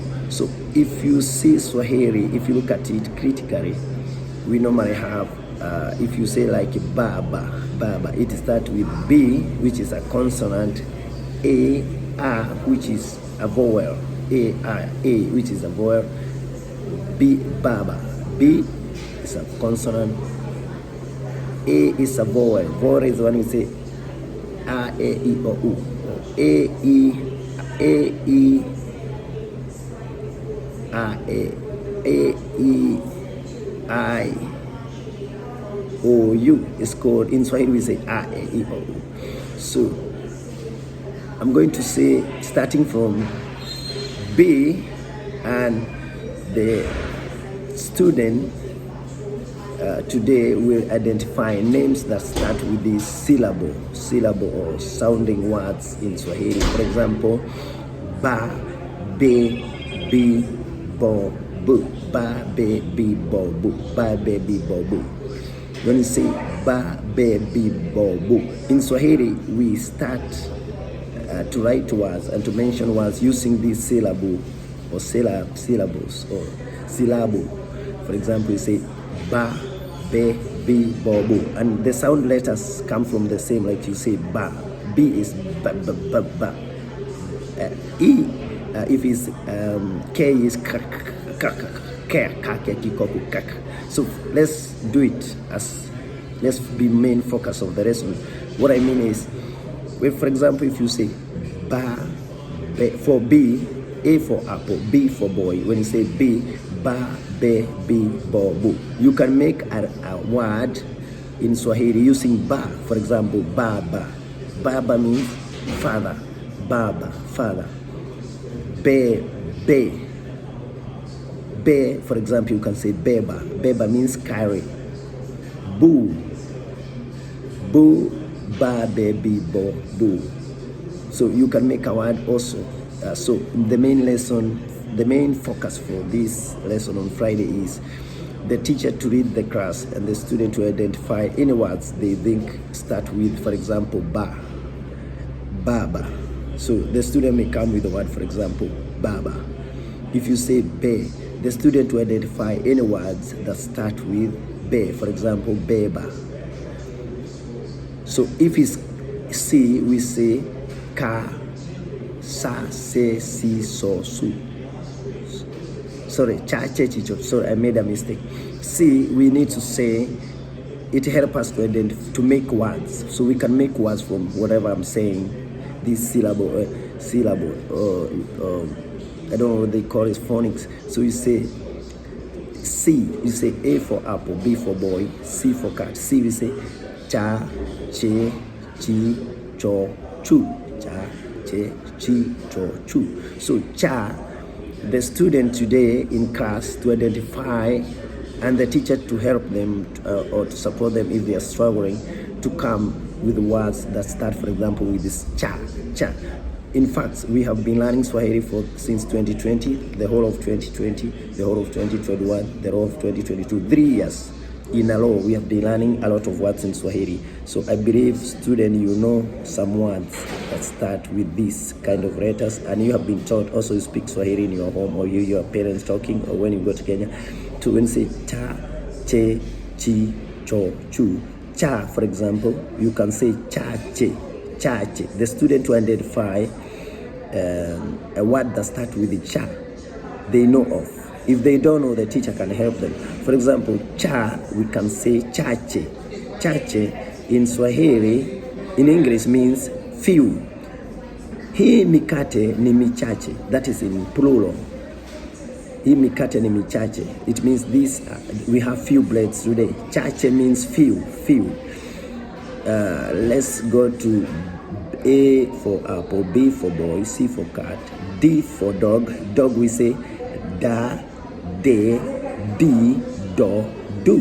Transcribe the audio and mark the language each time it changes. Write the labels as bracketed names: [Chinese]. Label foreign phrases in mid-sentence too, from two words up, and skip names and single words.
[English] So if you see Swahili, if you look at it critically, we normally have, if you say like baba, it starts with B, which is a consonant, A, which is a vowel, A, which is a vowel, B, baba. B is a consonant, A is a vowel. Vowel is the one we say a, e, I, o, u. A, I, O, U is called, in Swahili we say a, e, I, o, u. So I'm going to say starting from B, and the student today will identify names that start with this syllable or sounding words in Swahili. For example, ba, be, bi, bo, bu. Ba, be, bi, bo, bu. Ba, be, bi, bo, bu. When you say ba, be, bi, bo, bu, in Swahili we start to write words and to mention words using this syllable or syllables or syllable. For example, you say ba, be, bi, bo, bu, and the sound letters come from the same, like you say ba. B is ba, ba, ba, ba. E, if it's K is k, k, k, k. So let's do it let's be main focus of the lesson. What I mean is, for example, if you say ba, be, for B, A for apple, B for boy. When you say B, ba, be, bi, bo, bu, you can make a word in Swahili using ba. For example, baba. Baba means father. Baba, father. Be, for example, you can say beba. Beba means carry. Bu, ba, be, bi, bo, bu. So you can make a word also. So the main focus for this lesson on Friday is the teacher to read the class and the student to identify any words they think start with, for example, ba, baba. So the student may come with the word, for example, baba. If you say be, the student to identify any words that start with be, for example, beba. So if it's C, we say ka, sa, se, si, so, su. Sorry, cha, che, chi, cho. Sorry, I made a mistake. C, we need to say, it helps us to to make words. So we can make words from whatever I'm saying. This syllable, I don't know what they call it, phonics. So you say C, you say A for apple, B for boy, C for cat. C, we say cha, che, chi, cho, chu. Cha, che, chi, cho, chu. So cha, the student today in class to identify, and the teacher to help them or to support them if they are struggling to come with words that start, for example, with this cha. In fact, we have been learning Swahili since 2020, the whole of 2020, the whole of 2021, the whole of 2022, 3 years in a row. We have been learning a lot of words in Swahili. So I believe, student, you know some words that start with this kind of letters, and you have been taught also to speak Swahili in your home, or your parents talking, or when you go to Kenya, to when you say cha, che, chi, cho, chu. Cha, for example, you can say cha, che. chache. The student to identify a word that starts with the cha they know of. If they don't know, the teacher can help them. For example, cha, we can say chache. Chache in Swahili, in English means few. [Swahili] Hii mikate ni michache. [English] That is in plural. [Swahili] Hii mikate ni michache. [English] It means this. We have few breads today. Chache means few. Let's go to A for apple, B for boy, C for cat, D for dog. Dog we say da, de, di, do, do.